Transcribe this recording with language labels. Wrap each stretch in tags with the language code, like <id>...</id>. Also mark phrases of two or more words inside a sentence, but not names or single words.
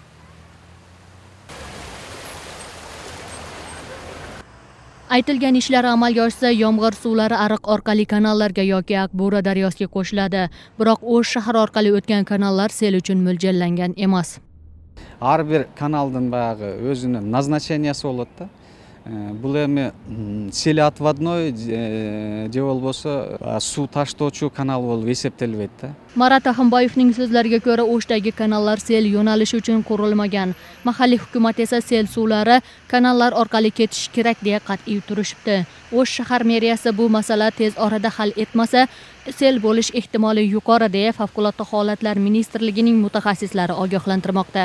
<uz>Aytilgan ishlar amalga oshsa, yomg'ir suvlari Ariq orqali kanallarga yoki Akbura daryosiga qo'shiladi. Biroq O'sh shahar orqali o'tgan kanallar sel uchun mo'ljallangan emas.</uz> <ky>Ар бир каналдан баягы өзүнүн назначениясы болот да. Бул эми сел отводной же болбосо суу таштоочу канал болуп эсептелбейт да.</ky> <uz>Marat Ahimboyevning so'zlariga ko'ra, O'shdagi kanallar sel yo'nalishi uchun qurilmagan. Mahalliy hukumat esa sel suvlari kanallar orqali ketishi kerak deya qat'iy turishibdi. O'sh shahar meriyasi bu masala tez orada hal etmasa, sel bo'lish ehtimoli yuqori deya Favqulodda holatlar ministrligining mutaxassislari ogohlantirmoqda.</uz>